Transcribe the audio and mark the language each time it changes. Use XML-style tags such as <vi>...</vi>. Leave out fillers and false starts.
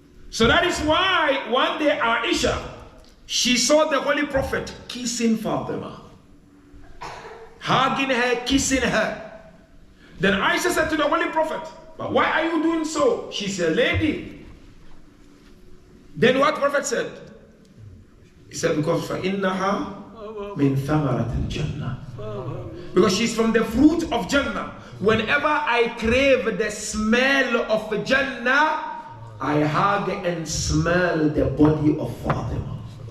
<en>So that is why one day Aisha, she saw the Holy Prophet kissing Fatima, hugging her, kissing her. Then Aisha said to the Holy Prophet, but why are you doing so? She said, lady. Then what Prophet said? He said, because</en> <ar>فَإِنَّهَا مِنْ ثَمَرَةِ الْجَنَّةِ.</ar> <en>Because she's from the fruit of Jannah. Whenever I crave the smell of Jannah, I hug and smell the body of Fatima.</en>